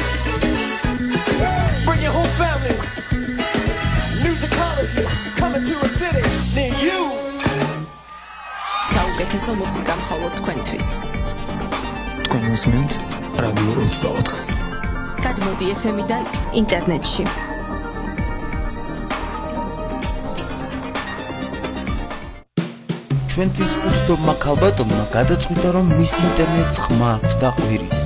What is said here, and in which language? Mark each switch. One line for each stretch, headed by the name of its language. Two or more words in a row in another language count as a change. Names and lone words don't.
English: Bring your whole family. Musicology coming to a city near you.
Georgian: საუკეთესო მუსიკა მხოლოდ თქვენთვის. თქვენ მოსმენთ რადიო 24-ს. გადმოდი FM-დან ინტერნეტში. ჩვენთვის უთხრობმა ქალბატონმა გადაწყვიტა, რომ მის ინტერნეტს ხმა აქვს და ყვირის.